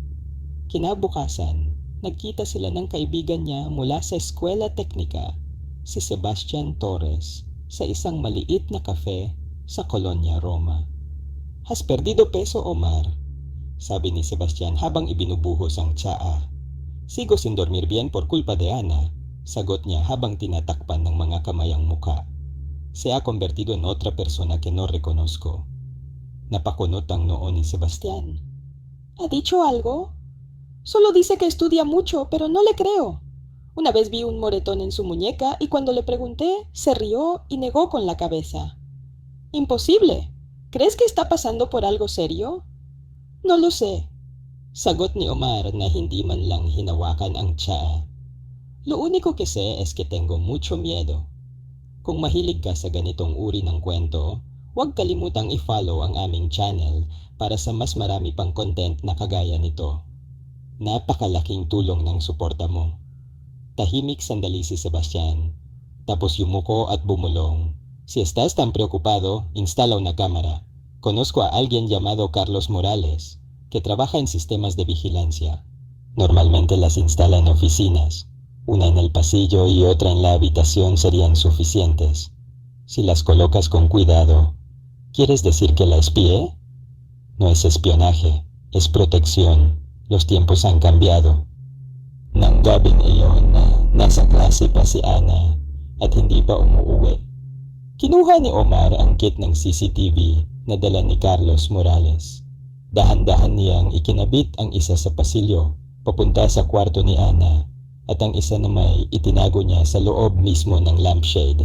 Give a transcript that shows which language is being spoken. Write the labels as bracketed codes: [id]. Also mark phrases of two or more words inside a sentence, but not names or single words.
[tl] Kinabukasan, nagkita sila ng kaibigan niya mula sa Eskwela Teknika, si Sebastian Torres, sa isang maliit na kafe sa Colonia, Roma. [es] "Has perdido peso, Omar?" [tl] sabi ni Sebastian habang ibinubuhos ang tsaa. [es] "Sigo sin dormir bien por culpa de Ana," [tl] sagot niya habang tinatakpan ng mga kamay ang muka. [es] "Se ha convertido en otra persona que no reconozco." [tl] Napakunot ang noo ni Sebastian. [es] "¿Ha dicho algo? Solo dice que estudia mucho, pero no le creo. Una vez vi un moretón en su muñeca y cuando le pregunté, se rió y negó con la cabeza. Imposible. ¿Crees que está pasando por algo serio?" "No lo sé," [tl] sagot ni Omar na hindi man lang hinawakan ang tsaa. [es] "Lo único que sé es que tengo mucho miedo." [tl] Kung mahilig ka sa ganitong uri ng kwento, huwag kalimutang i-follow ang aming channel para sa mas marami pang content na kagaya nito. Napakalaking tulong ng suporta mo. Tahimik sandali si Sebastian, tapos yumuko at bumulong. [es] "Si estás tan preocupado, instala una cámara. Conozco a alguien llamado Carlos Morales, que trabaja en sistemas de vigilancia. Normalmente las instala en oficinas. Una en el pasillo y otra en la habitación serían suficientes. Si las colocas con cuidado, ¿quieres decir que la espié? No es espionaje, es protección. Los tiempos han cambiado." [tl] Nang gabing iyon na nasa klase pa si Ana at hindi pa umuuwi, kinuha ni Omar ang kit ng CCTV na dala ni Carlos Morales. Dahan-dahan niyang ikinabit ang isa sa pasilyo papunta sa kwarto ni Ana at ang isa na may itinago niya sa loob mismo ng lampshade.